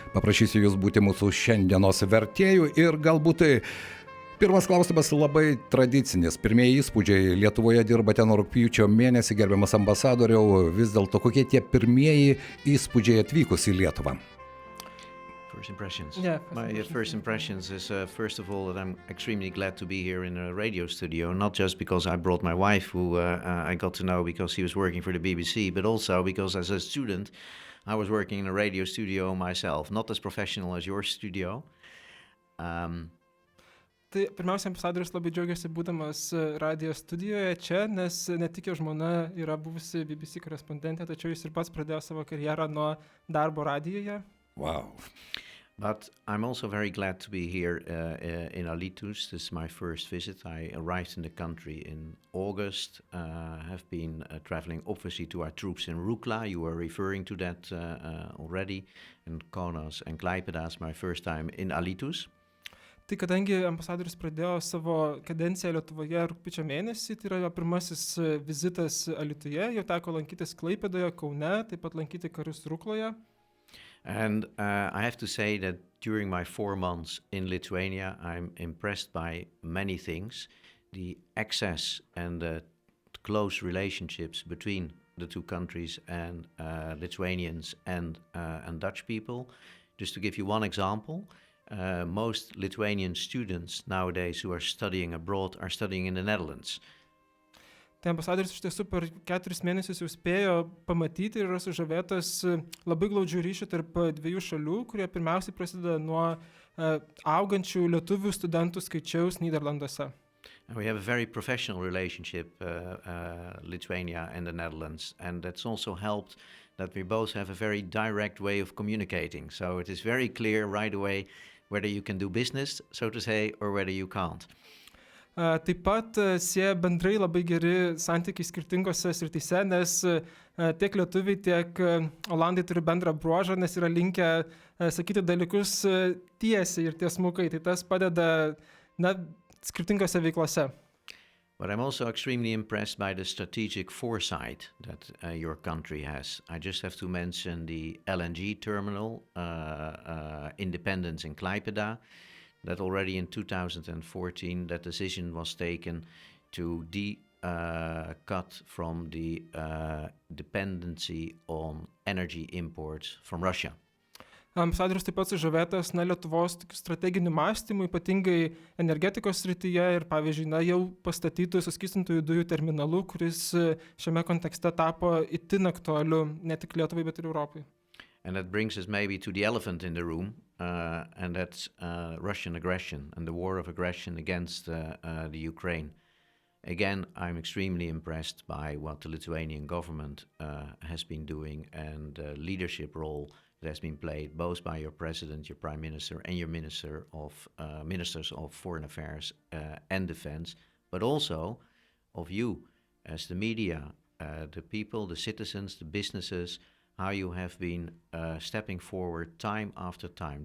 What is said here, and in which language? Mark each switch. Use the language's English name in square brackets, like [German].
[Lithuanian] Paprašysiu Jūs būti mūsų šiandienos vertėjų ir galbūt pirmas klausimas labai tradicinis. Pirmieji įspūdžiai. Lietuvoje dirbate nuo rugpjūčio mėnesį, gerbiamas ambasadoriau. Vis dėlto, kokie tie pirmieji įspūdžiai atvykus į Lietuvą? [English] First impressions. My first impressions is, first of all, that I'm extremely glad to be here in a radio studio, not just because I brought my wife, who I got to know because she was working for the BBC, but also because as a student, I was working in a radio studio myself, not as professional as your studio. [Lithuanian] Tai pirmiausia, ambasadorius labai džiaugiasi būdamas radijo studijoje čia, nes ne tik jo žmona yra buvusi BBC korespondentė, tačiau jis ir pats pradėjo savo karjerą nuo darbo radijoje. [English] Wow. But I'm also very glad to be here in Alytus. This is my first visit. I arrived in the country in August. Have been traveling obviously to our troops in Rukla. You were referring to that already. And Kaunas and Klaipėda is my first time in Alytus. [Lithuanian] Tai kadangi ambasadorius pradėjo savo kadenciją Lietuvoje rugpjūčio mėnesį, tai yra jo pirmasis vizitas Alytuje, jau teko lankytis Klaipėdoje, Kaune, taip pat lankyti karius Rukloje. [English] And I have to say that during my 4 months in Lithuania, I'm impressed by many things. The access and the close relationships between the two countries and Lithuanians and Dutch people. Just to give you one example, most Lithuanian students nowadays who are studying abroad are studying in the Netherlands. [Lithuanian] Tai ambasadorius iš tiesų per 4 mėnesius jau spėjo pamatyti ir yra sužavėtas labai glaudžių ryšių tarp dviejų šalių, kurie pirmiausiai prasideda nuo augančių lietuvių studentų skaičiaus Nyderlanduose. [English] We have a very professional relationship, Lithuania and the Netherlands, and that's also helped that we both have a very direct way of communicating. So it is very clear right away whether you can do business, so to say, or whether you can't. [Lithuanian] Taip pat sieja bendrai labai geri santykiai skirtingose srityse, nes tiek lietuviai, tiek olandai turi bendrą bruožą, nes yra linkę sakyti dalykus tiesiai ir tiesmukai. Tai tas padeda skirtingose veiklose. [English] But I'm also extremely impressed by the strategic foresight that your country has. I just have to mention the LNG terminal, Independence in Klaipėda, that already in 2014 that decision was taken to cut from the dependency on energy imports from Russia. [Lithuanian] Ambasadorius taip pat sužavėtas Lietuvos strateginių mąstymų, ypatingai energetikos srityje ir, pavyzdžiui, jau pastatytų suskystintųjų dujų terminalu, kuris šiame kontekste tapo itin aktualiu ne tik Lietuvai, bet ir Europai. [English] And that brings us maybe to the elephant in the room, and that's Russian aggression and the war of aggression against the Ukraine. Again, I'm extremely impressed by what the Lithuanian government has been doing and the leadership role that has been played both by your president, your prime minister, and your ministers of foreign affairs and defense, but also of you as the media, the people, the citizens, the businesses, how you have been stepping forward time after time.